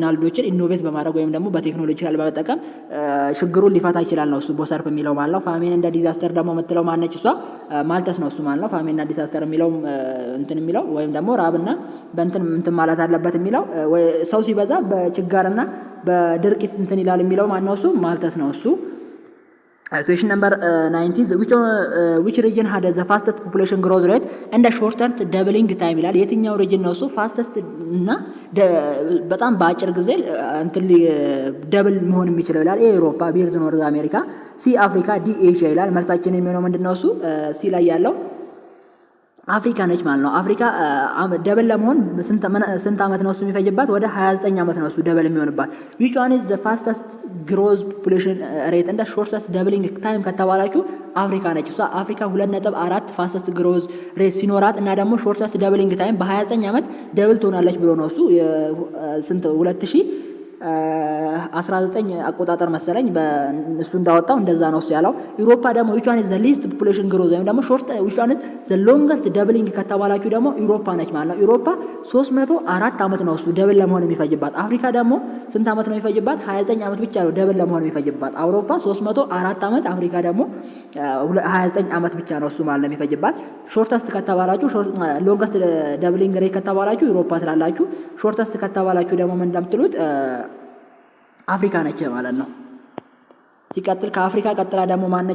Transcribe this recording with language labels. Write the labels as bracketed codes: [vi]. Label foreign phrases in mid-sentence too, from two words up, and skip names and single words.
[am] ናልዶችን ኢኖቬት በማድረግ ወይም ደግሞ በቴክኖሎጂካል በመጠቀም ችግሩን ሊፈታ ይችላል ነው እሱ ቦሰርፕ የሚለው ማለት ነው። ፋሚን እንደ ዲዛስተር ደግሞ የምትለው ማነች እሷ ማልተስ ነው እሱ ማለት ነው። ፋሚን እና ዲዛስተር የሚለው እንትን የሚለው ወይም ደግሞ ራብና በእንትን ማለት አለበት የሚለው ሰው ሲበዛ በችጋርና በድርቅ እንትን ይላል የሚለው ማነው እሱ ማልተስ ነው እሱ። [en] Question number 19 which region had the fastest population growth rate and the shortest doubling time [am] ይላል። የትኛው ሪጅን ነው እሱ ፋስተስት እና በጣም በአጭር ጊዜ እንትን ደብል መሆን የሚችለው ይላል። ኤ አውሮፓ፣ ቢ ኖርዝ አሜሪካ፣ ሲ አፍሪካ፣ ዲ ኤዥያ ይላል። መልሳችን የሚሆነው ምንድነው እሱ ሲ ላይ ያለው አፍሪካ ነች ማለት ነው። አፍሪካ ደብል ለመሆን ስንት ዓመት ነው እሱ የሚፈጅባት? ወደ 29 ዓመት ነው እሱ ደብል የሚሆንባት። [en] which one is the fastest growth population rate and the shortest doubling time [am] ከተባላችሁ አፍሪካ ነች። እሷ አፍሪካ 2.4 [en] fastest growth rate [am] ሲኖራት እና ደግሞ [en] shortest doubling time [am] በ29 ዓመት ደብል ትሆናለች ብሎ ነው እሱ ስንት 2019 አቆጣጠር መሰለኝ በእሱ እንዳወጣው እንደዛ ነው እሱ ያለው። ዩሮፓ ደግሞ [en] which one is the least population growth [am] ወይም ደግሞ ሾርት [en] which one is the longest doubling [am] ከተባላችሁ ደግሞ ዩሮፓ ነች ማለት ነው። ዩሮፓ 304 ዓመት ነው እሱ ደብል ለመሆን የሚፈጅባት። አፍሪካ ደግሞ ስንት ዓመት ነው የሚፈጅባት? 29 ዓመት ብቻ ነው ደብል ለመሆን የሚፈጅባት። አውሮፓ 304 ዓመት፣ አፍሪካ ደግሞ 29 ዓመት ብቻ ነው እሱ ማለት ነው የሚፈጅባት። ሾርተስት ከተባላችሁ [en] longest doubling rate [am] ከተባላችሁ ዩሮፓ ስላላችሁ፣ ሾርተስት ከተባላችሁ ደግሞ ምን እንደምትሉት አፍሪካ ነች ማለት ነው። ሲቀጥል ከአፍሪካ ቀጥላ ደግሞ ማነች?